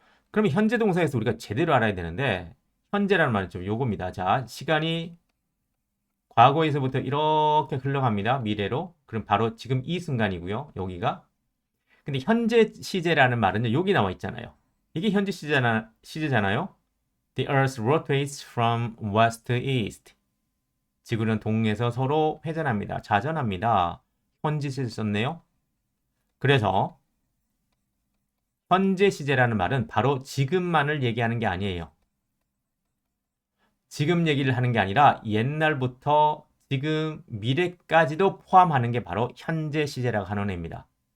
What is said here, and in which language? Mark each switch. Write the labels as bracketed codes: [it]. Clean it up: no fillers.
[ko] 그러면 현재 동사에서 우리가 제대로 알아야 되는데 현재라는 말은 좀 요겁니다. 자, 시간이 과거에서부터 이렇게 흘러갑니다. 미래로. 그럼 바로 지금 이 순간이고요. 여기가. 근데 현재 시제라는 말은 여기 나와 있잖아요. 이게 현재 시제잖아요. [en] The Earth rotates from west to east. [ko] 지구는 동에서 서로 회전합니다. 좌전합니다. 현재 시제 썼네요. 그래서 현재 시제라는 말은 바로 지금만을 얘기하는 게 아니에요. 지금 얘기를 하는 게 아니라 옛날부터 지금 미래까지도 포함하는 게 바로 현재 시제라고 하는 애입니다.